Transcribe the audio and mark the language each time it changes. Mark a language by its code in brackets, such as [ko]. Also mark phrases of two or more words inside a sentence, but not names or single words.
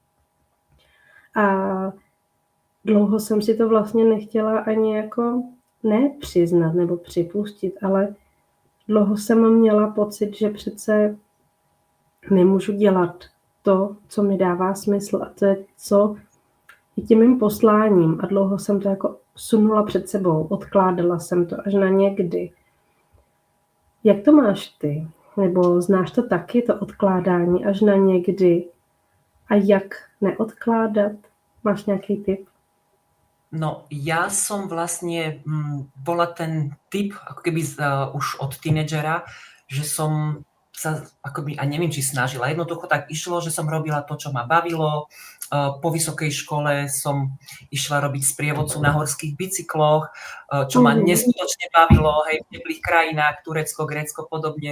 [cs] A dlouho jsem si to vlastně nechtěla ani jako nepřiznat nebo připustit, ale dlouho jsem měla pocit, že přece nemůžu dělat to, co mi dává smysl a to je co je tím mým posláním a dlouho jsem to jako sunula před sebou, odkládala jsem to až na někdy. Jak to máš ty? Nebo znáš to taky, to odkládání až na někdy? A jak neodkládat? Máš nějaký tip? No, [sk] ja som vlastne bola ten typ, ako keby už od tínedžera, že som sa akoby, a neviem, či snažila, jednoducho tak išlo, že som robila to, čo ma bavilo. Po vysokej škole som išla robiť sprievodcu na horských bicykloch, čo ma neskutočne bavilo, hej, v teplých krajinách, Turecko, Grécko, podobne.